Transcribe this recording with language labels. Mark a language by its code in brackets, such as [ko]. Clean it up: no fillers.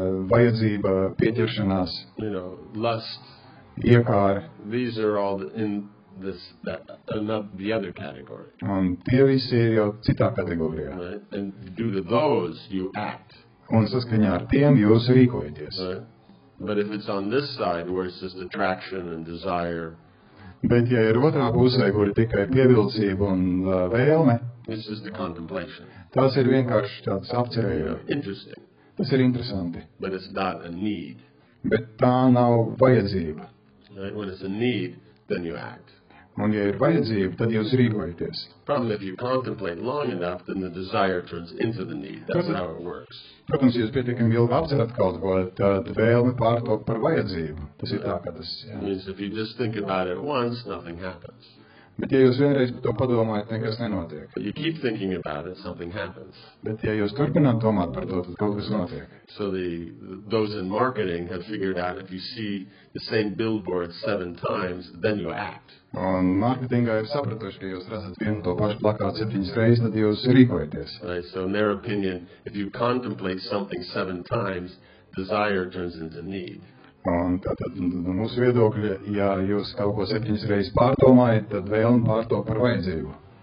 [lv] Vajadzība, pieķeršanās. [en] Lust. [lv] Iekāre. [en] These are all in not the other category. [lv] Un tie visi ir jau citā kategorijā. [en] Right? And due to those, you act. [lv] Un saskaņā ar tiem jūs rīkojaties. [en] Right? But if it's on this side, where it's just attraction and desire, [lv] bet ja ir otrā pusē, kur ir tikai pievilcība un vēlme, [en] it's just a contemplation. [lv] Tas ir vienkārši tāds apcerējums. [en] Interesting. [lv] Tas ir interesanti. [en] But it's not a need. [lv] Bet tā nav vajadzība. [en] Right? When it's a need, then you act. [lv] Un ja ir vajadzība, tad jūs rīkojaties. [en] Probably if you contemplate long enough, then the desire turns into the need. That's how it works. [lv] Protams, ja jūs pietiekami ilgi apcerat kaut ko, tad vēlme pārtop par vajadzību. Tas ir tā, ka tas... [en] It means if you just think about it once, nothing happens. [lv] Bet ja jūs vienreiz par to padomājat, nekas nenotiek. [en] But you keep thinking about it, something happens. [lv] Bet ja jūs turpināt domāt par to, tad kaut kas notiek. [en] So those in marketing have figured out if you see the same billboard 7 times, then you act. [lv] Un mārketingā ir sapratuši, ka jūs redzat vienu to pašu plakātu 7 reizes, tad jūs rīkojaties. [en] Right, so in their opinion, if you contemplate something 7 times, desire turns into need. [lv] Un tātad mūsu viedokļi, ja jūs kaut ko 7 reizes pārdomājat, tad vēlme pārtop par vajadzību.